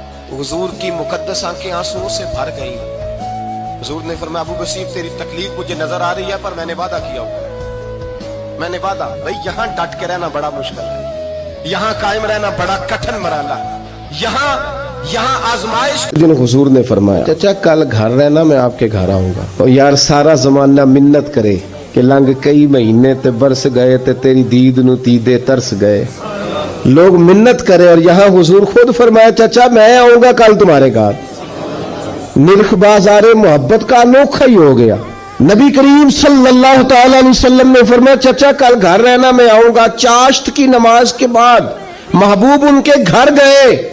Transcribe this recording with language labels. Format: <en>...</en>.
<ur>حضور کی مقدس آنکھیں آنسوؤں سے بھر گئی. حضور نے فرمایا ابو بصیر تیری تکلیف مجھے نظر آ رہی ہے پر میں نے وعدہ کیا ہوا. میں نے وعدہ. بھئی یہاں ڈٹ کے رہنا بڑا مشکل ہے. یہاں قائم رہنا بڑا کٹھن مرحلہ. یہاں آزمائش. حضور نے فرمایا چچا کل گھر رہنا میں آپ کے گھر آؤں گا.</ur> <pa>اور یار سارا زمانہ منت کرے کہ لنگ کئی مہینے تے برس گئے تے تیری دید نو تیدے ترس گئے.</pa> <ur>لوگ منت کرے اور یہاں حضور خود فرمایا چچا میں آؤں گا کل تمہارے گھر. نرخ بازار محبت کا انوکھا ہی ہو گیا. نبی کریم صلی اللہ تعالی علیہ وسلم نے فرمایا چچا کل گھر رہنا میں آؤں گا. چاشت کی نماز کے بعد محبوب ان کے گھر گئے.</ur>